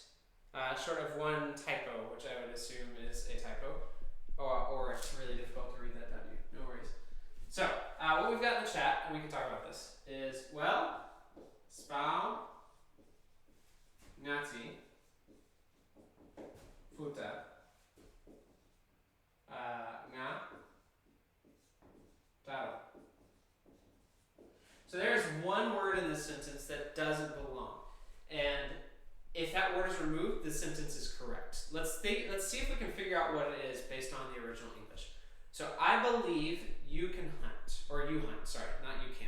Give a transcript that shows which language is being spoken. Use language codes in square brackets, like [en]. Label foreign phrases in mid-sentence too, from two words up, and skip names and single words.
[en] Short of one typo, which I would assume is a typo, or it's really difficult to read that W. No worries. So, what we've got in the chat, and we can talk about this, is, well, spał, ngaci, futa, nga, taro. So there's one word in this sentence that doesn't belong. And if that word is removed, the sentence is correct. Let's see if we can figure out what it is based on the original English. So I believe you can hunt, or you hunt, sorry, not you can't.